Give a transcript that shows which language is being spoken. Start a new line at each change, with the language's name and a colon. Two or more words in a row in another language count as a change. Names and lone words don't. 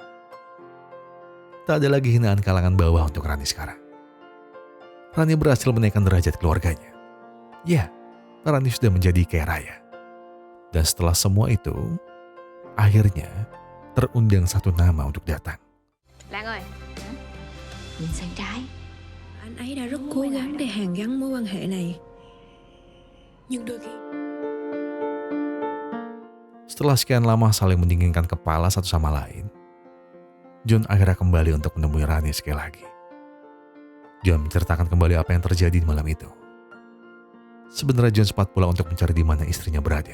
Indonesian: Tak ada lagi hinaan kalangan bawah untuk Rani sekarang. Rani berhasil menaikkan derajat keluarganya. Ya, Rani sudah menjadi kaya raya. Dan setelah semua itu, akhirnya terundang satu nama untuk datang.
Vietnamese: Lan ơi, Nhìn sang trái. Anh ấy đã rất cố gắng để hàn gắn mối quan hệ này. Nhưng đôi khi
Indonesian: Setelah sekian lama saling mendinginkan kepala satu sama lain, John akhirnya kembali untuk menemui Rani sekali lagi. John menceritakan kembali apa yang terjadi di malam itu. Sebenarnya John sempat pulang untuk mencari di mana istrinya berada.